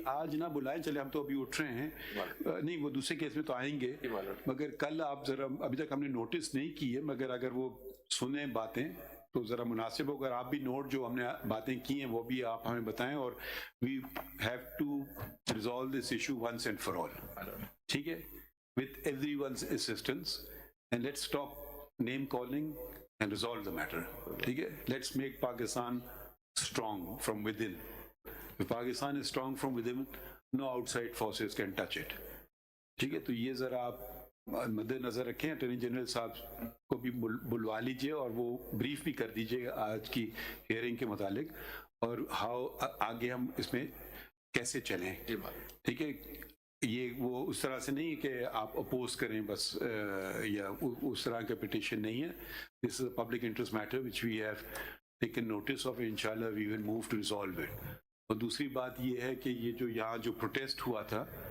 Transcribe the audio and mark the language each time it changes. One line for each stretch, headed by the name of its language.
Urdu: آج نہ بلائیں، چلے ہم تو ابھی اٹھ رہے ہیں، نہیں وہ دوسرے کیس میں تو آئیں گے، مگر کل آپ ذرا، ابھی تک ہم نے نوٹس نہیں کی ہے، مگر اگر وہ سنیں باتیں تو ذرا مناسب ہو، اگر آپ بھی نوٹ جو ہم نے باتیں کی ہیں وہ بھی آپ ہمیں بتائیں، اور
English: we have to resolve this issue once and for all,
Urdu: ٹھیک ہے،
English: with everyone's assistance, and let's stop name calling and resolve the matter.
Urdu: ٹھیک ہے،
English: let's make Pakistan strong from within. If Pakistan is strong from within, no outside forces can touch it.
Urdu: ٹھیک ہے، تو یہ ذرا آپ مد نظر رکھیں، اٹارنی جنرل صاحب کو بھی بلوا لیجئے اور وہ بریف بھی کر دیجئے گا آج کی ہیئرنگ کے متعلق، اور آگے ہم اس میں کیسے چلیں. ٹھیک ہے، یہ وہ اس طرح سے نہیں کہ آپ اپوز کریں بس، یا اس طرح کا پٹیشن نہیں ہے.
English: This is a public interest matter which we have taken notice of, انشاءاللہ we will move to resolve it.
Urdu: اور دوسری بات یہ ہے کہ یہ جو یہاں جو پروٹیسٹ ہوا تھا،